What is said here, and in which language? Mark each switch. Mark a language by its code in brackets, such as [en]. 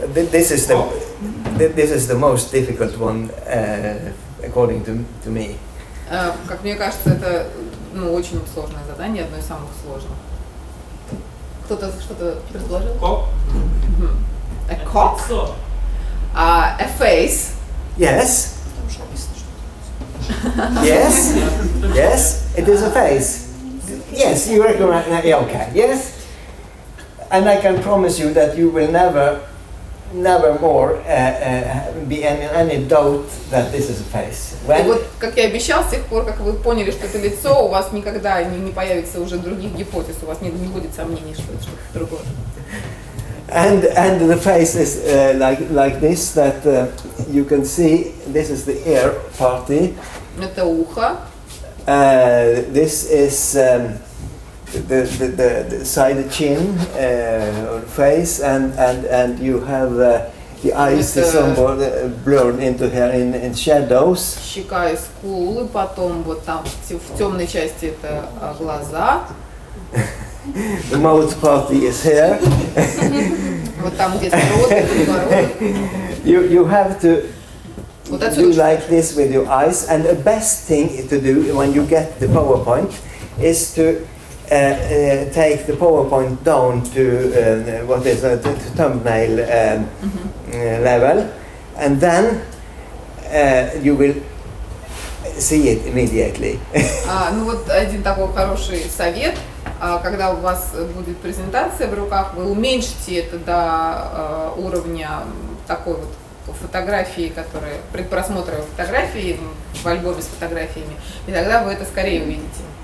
[en] This is the most difficult one, according to me. [ru] Как мне кажется, это очень сложное задание, одно из самых сложных. Кто-то что-то предложил? Коп. [en] A cock? A face? Yes. Yes. Yes. It is a face. Yes, you recognize. Okay. Yes. And I can promise you that you will never more be any doubt that this is a face. И вот, как я обещал, с тех пор, как вы поняли, что это лицо, у вас никогда не появится уже других гипотез, у вас не будет сомнений, что это что-то другое. And the face is like this, that you can see. This is the ear party. [ru] Это ухо. [en] This is the side chin, face, and you have the eyes is somewhat blurred into here in shadows. [ru] Щека и скулы, потом вот там в темной части это глаза. [en] The mouth party is here. [ru] Вот там где-то рот, подбородок. [en] You have to [ru] Вот [en] do [ru] отсюда. [en] like this with your eyes, and the best thing to do when you get the PowerPoint is to take the PowerPoint down to what is the thumbnail level, and then you will see it immediately. [ru] Ну вот один такой хороший совет, когда у вас будет презентация в руках, вы уменьшите это до уровня такой вот фотографии, которая предпросмотровой фотографии в альбоме с фотографиями, и тогда вы это скорее увидите.